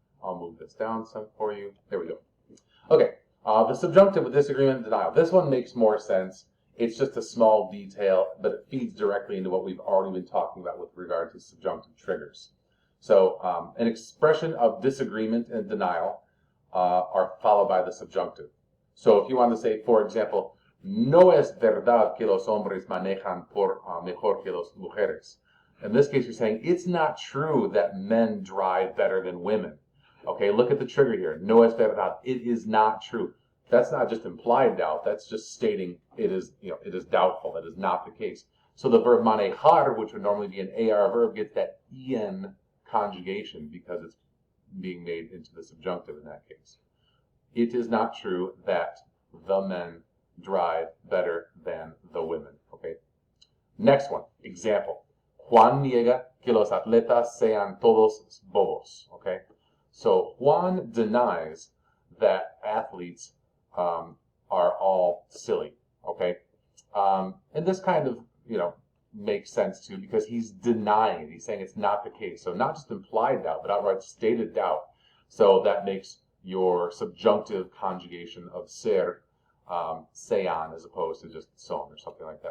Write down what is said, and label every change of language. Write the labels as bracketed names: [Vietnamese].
[English] I'll move this down some for you. There we go. Okay, the subjunctive with disagreement and denial. This one makes more sense. It's just a small detail, but it feeds directly into what we've already been talking about with regard to subjunctive triggers. So an expression of disagreement and denial are followed by the subjunctive. So if you want to say, for example, [Spanish] no es verdad que los hombres manejan mejor que las mujeres. [English] In this case, you're saying it's not true that men drive better than women. Okay, look at the trigger here. [Spanish] No es verdad. [English] It is not true. That's not just implied doubt. That's just stating it is doubtful. That is not the case. So the verb manejar, which would normally be an AR verb, gets that en conjugation because it's being made into the subjunctive in that case. It is not true that the men drive better than the women. Okay. Next one. Example. [Spanish] Juan niega que los atletas sean todos bobos. [English] Okay. So Juan denies that athletes are all silly. Okay. And this kind of makes sense too because he's denying it. He's saying it's not the case. So not just implied doubt, but outright stated doubt. So that makes your subjunctive conjugation of ser sean as opposed to just son or something like that.